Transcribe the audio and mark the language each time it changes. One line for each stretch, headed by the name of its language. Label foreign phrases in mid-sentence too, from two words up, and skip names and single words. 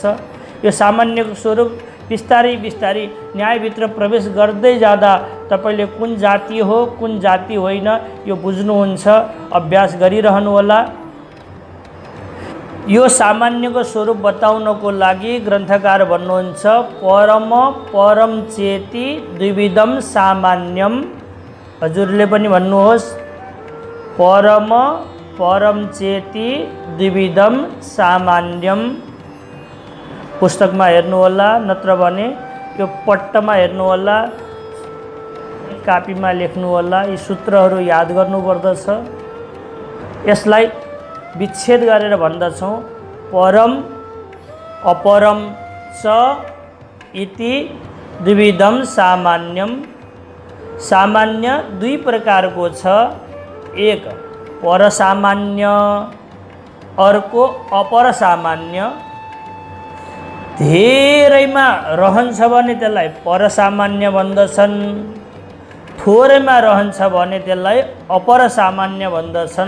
Nepali: यो सामान्यको स्वरूप बिस्तारै बिस्तारै न्यायभित्र प्रवेश गर्दै जाँदा तपाईले कुन जाति हो कुन जाति होइन यो बुझ्नुहुन्छ, अभ्यास गरिरहनुहोला। यो सामान्यको स्वरूप बताउनको लागि ग्रन्थकार भन्नुहुन्छ,
Sanskrit: परम परम चेति द्विविधम सामान्यम।
Nepali: हजुरले पनि भन्नुहोस्,
Sanskrit: परम परम चेति द्विविधम सामान्यम।
Nepali: पुस्तकमा हेर्नुहोला, नत्र भने यो पट्टमा हेर्नुहोला, कापीमा लेख्नुहोला। यी सूत्रहरू याद गर्नुपर्दछ। यसलाई विच्छेद गरेर भन्दछौँ,
Sanskrit: परम अपरम च इति द्विविधम सामान्यम।
Nepali: सामान्य दुई प्रकारको छ, एक परसामान्य, अर्को अपरसामान्य। धेरैमा रहन्छ भने त्यसलाई परसामान्य भन्दछन्, थोरैमा रहन्छ भने त्यसलाई अपरसामान्य भन्दछन्।